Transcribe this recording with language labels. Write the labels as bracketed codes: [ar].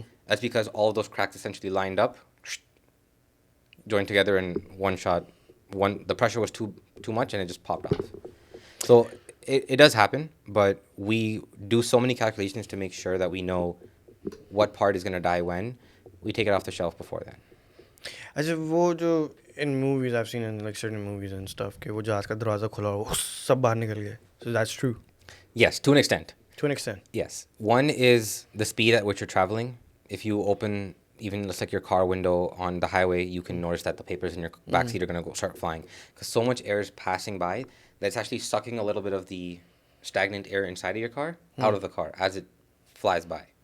[en] That's because all of those cracks essentially lined up, joined together in one shot. The pressure was too much and it just popped off. So it does happen, but we do so many calculations to make sure that we know what part is going to die when. We take it off the shelf before then. [hi] अच्छा वो जो [en] in movies I've seen in like certain movies and stuff [hi] कि वो जहाज का दरवाजा खुला हो सब बाहर निकल गए. [en] So that's true Yes, to an extent. to an extent. Yes. One is the speed at which you're traveling. If you open even just like your car window on the highway, you can notice that the papers in your backseat are going to start flying because so much air is passing by that it's actually sucking a little bit of the stagnant air inside of your car out of the car as it flies by.